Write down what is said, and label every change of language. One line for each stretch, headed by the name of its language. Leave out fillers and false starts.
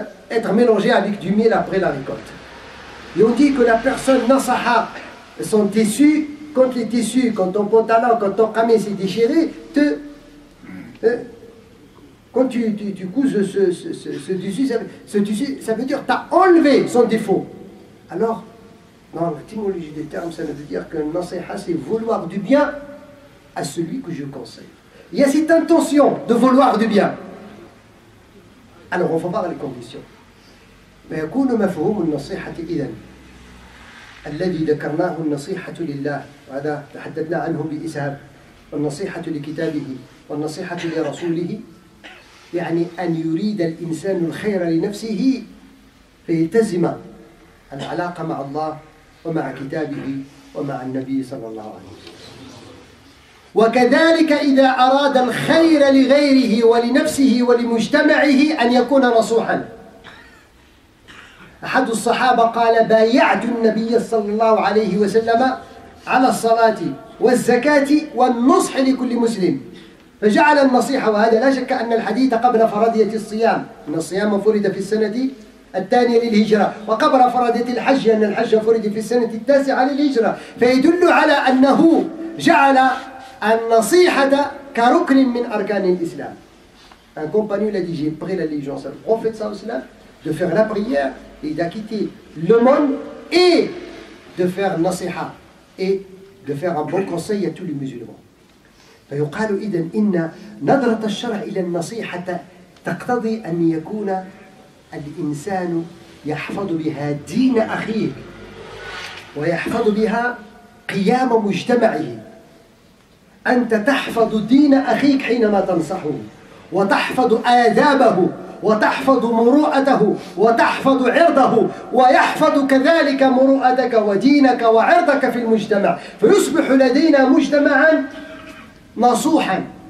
French: être mélangé avec du miel après la récolte. Et on dit que la personne nasaha son tissu, quand les tissus, quand ton pantalon, quand ton kamis est déchiré, quand tu couses ce tissu, ça veut dire que tu as enlevé son défaut. Alors, dans l'étymologie des termes, ça veut dire que nasiha, c'est vouloir du bien à celui que je conseille. Il y a cette intention de vouloir du bien. Alors, on va voir les conditions.
Arabic: فيكون مفهوم النصيحة إذن الذي ذكرناه النصيحة لله، وهذا تحدثنا عنه بإسهاب، والنصيحة لكتابه والنصيحة لرسوله، يعني أن يريد الإنسان الخير لنفسه فيلتزم العلاقة مع الله ومع كتابه ومع النبي صلى الله عليه وسلم. وكذلك إذا أراد الخير لغيره ولنفسه ولمجتمعه أن يكون نصوحا. أحد الصحابة قال: بايعت النبي صلى الله عليه وسلم على الصلاة والزكاة والنصح لكل مسلم، فجعل النصيحة، وهذا لا شك أن الحديث قبل فرضية الصيام، أن الصيام فرض في السنة الثانية للهجرة، وقبل فرضية الحج أن الحج فرض في السنة التاسعة للهجرة، فيدل على أنه جعل النصيحة كركن من أركان الإسلام.
French: Un compagnon l'a dit: j'ai pris l'allégeance au prophète
Arabic: sallallahu alayhi wa sallam
French: de faire la prière et d'acquitter le monde et de faire nasiha et de faire un bon conseil à tous les musulmans.
Arabic: فيقال إذن إن نظرة الشرع إلى النصيحة تقتضي أن يكون الإنسان يحفظ بها دين أخيه ويحفظ بها قيام مجتمعه. أنت تحفظ دين أخيك حينما تنصحه، وتحفظ آدابه، وتحفظ مروءته، وتحفظ عرضه، ويحفظ كذلك مروءتك ودينك وعرضك في المجتمع، فيصبح لدينا مجتمعا نصوحا.